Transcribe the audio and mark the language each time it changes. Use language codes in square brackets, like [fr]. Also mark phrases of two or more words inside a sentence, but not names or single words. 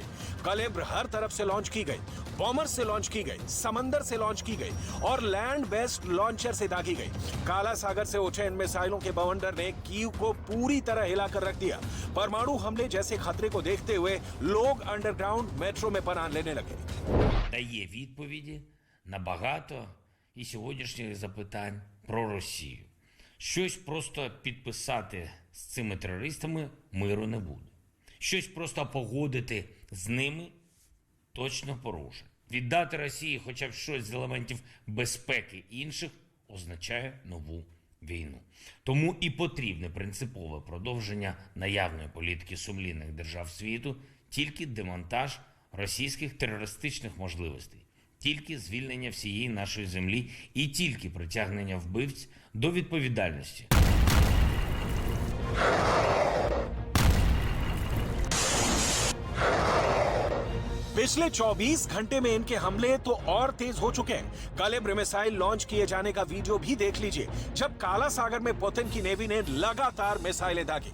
[hi] कैलिब्र हर तरफ से लॉन्च की गई, बॉमर से लॉन्च की गई, समंदर से लॉन्च की गई और [en] land based [hi] लॉन्चर से दागी गई। काला सागर से उठे इन मिसाइलों के बवंडर ने कीव को पूरी तरह हिलाकर रख दिया। परमाणु हमले जैसे खतरे को देखते हुए लोग [en] underground metro [hi] में पनाह लेने लगे। [uk] Дає відповіді на багато і сьогоднішніх запитань про Росію. Щось просто підписати з цими терористами миру не буде. Щось просто погодити з ними точно порушить. Віддати Росії хоча б щось з елементів безпеки інших означає нову війну. Тому і потрібне принципове продовження наявної політики сумлінних держав світу, тільки демонтаж російських терористичних можливостей, тільки звільнення всієї нашої землі і тільки притягнення вбивць до відповідальності. [hi] पिछले 24 घंटे में इनके हमले तो और तेज हो चुके हैं। कैलिब्र मिसाइल लॉन्च किए जाने का वीडियो भी देख लीजिए, जब काला सागर में पुतिन की नेवी ने लगातार मिसाइलें दागी।